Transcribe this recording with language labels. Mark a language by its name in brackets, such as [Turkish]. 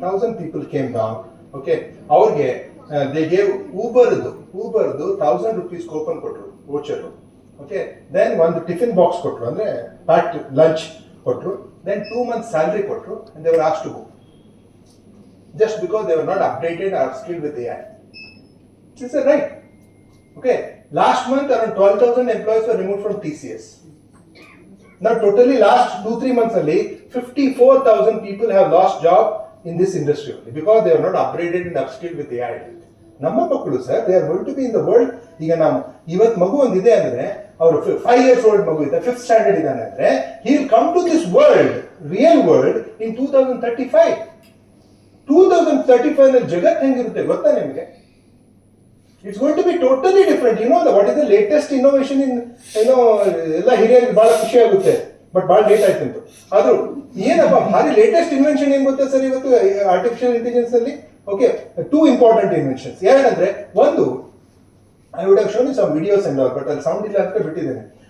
[English] 1,000 people came down. Okay, [Kannada] ಅವ್ರಿಗೆ [English] they gave Uber 1,000 rupees coupon [Kannada] ಕೊಟ್ರು, [English] voucher. [Kannada] Okay, then ಒಂದು tiffin box ಕೊಟ್ರು, ಅಂದ್ರೆ ಪ್ಯಾಕ್ಡ್ ಲಂಚ್ ಕೊಟ್ರು. [English] Then 2 months salary [Kannada] ಕೊಟ್ರು, [English] and they were asked to go. Just because they were not updated or skilled with AI. Is that right? Okay, last month around 12,000 employees were removed from TCS. Now totally last 2-3 months only 54,000 people have lost job in this industry only because they are not upgraded and upskilled with AI. [Kannada] ನಮ್ಮ ಮಕ್ಕಳು sir, [English] they are going to be in the world. [Kannada] ಈಗ ನಾವು ಇವತ್ತು ಮಗು ಒಂದಿದೆ ಅಂದ್ರೆ ಅವರು [English] 5 years old [Kannada] ಮಗು ಇದೆ, [English] 5th standard [Kannada] ಇದ್ದಾನೆ ಅಂದ್ರೆ [English] he will come to this world, real world in 2035. [Kannada] 2035 ನಲ್ಲಿ ಜಗತ್ತು ಹೆಂಗಿರುತ್ತೆ ಗೊತ್ತಾ ನಿಮಗೆ? [English] It's going to be totally different. You know what is the latest innovation in, [Kannada] ಎಲ್ಲ ಹಿರಿಯರಿಗೆ ಬಹಳ ಖುಷಿ ಆಗುತ್ತೆ, ಬಟ್ ಬಹಳ ಲೇಟ್ ಆಯ್ತು ಅಂತ. ಆದ್ರೂ ಏನಪ್ಪ ಭಾರಿ ಲೇಟೆಸ್ಟ್ ಇನ್ವೆನ್ಷನ್ ಏನ್ ಗೊತ್ತಾ ಸರ್ ಇವತ್ತು ಆರ್ಟಿಫಿಷಿಯಲ್ ಇಂಟೆಲಿಜೆನ್ಸ್ ಅಲ್ಲಿ? Okay, 2 important inventions. ಏನಂದ್ರೆ ಒಂದು, [English] I would have shown you some videos and all, [Kannada] but ಅಲ್ಲಿ ಸೌಂಡ್ ಇಲ್ಲ ಅಂತ ಬಿಟ್ಟಿದ್ದೇನೆ.